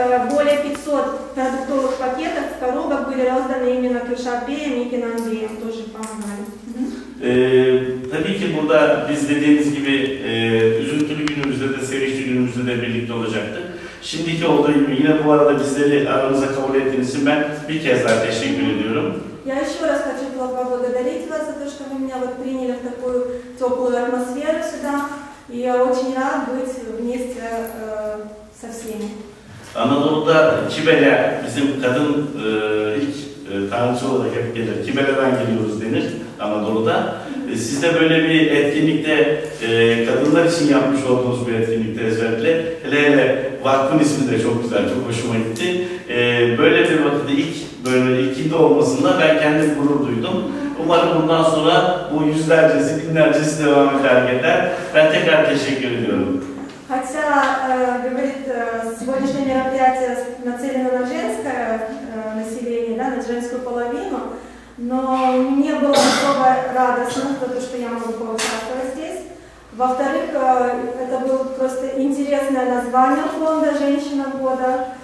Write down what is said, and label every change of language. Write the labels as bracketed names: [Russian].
[Russian] Более 500 продуктовых пакетов, коробок были розданы именно Кюршат-Беем и Кенан-Беем, тоже помогали. [Turkish] Tabii ki burada biz dediğimiz gibi üzüntülü günümüzde de, sevinçli günümüzde de birlikte olacaktık. Şimdiki olduğu gibi yine bu arada bizleri aranıza kabul ettiğiniz için ben bir kez daha teşekkür ediyorum. [Russian] Я еще раз хочу поблагодарить вас за то, что вы меня вот приняли в такую теплую атмосферу сюда, и я очень рад быть вместе со всеми. [Turkish] Anadolu'da Kibele bizim kadın ilk tanrıçı olarak hep gelir. Kibele'den geliyoruz denir Anadolu'da. Siz de böyle bir etkinlikte kadınlar için yapmış olduğunuz bir etkinlikte özellikle hele vakfın ismi de çok güzel, çok hoşuma gitti. Böyle bir vakitte ilkinde olmasında ben kendim gurur duydum. Umarım bundan sonra bu yüzlercesi, binlercesi devam eder hareketler. Ben tekrar teşekkür ediyorum. [Russian] Хотя, говорит, сегодняшнее мероприятие нацелено на женское население, да, на женскую половину, но мне было особо радостно за то, что я могу поучаствовать здесь. Во-вторых, это было просто интересное название фонда «Женщина года».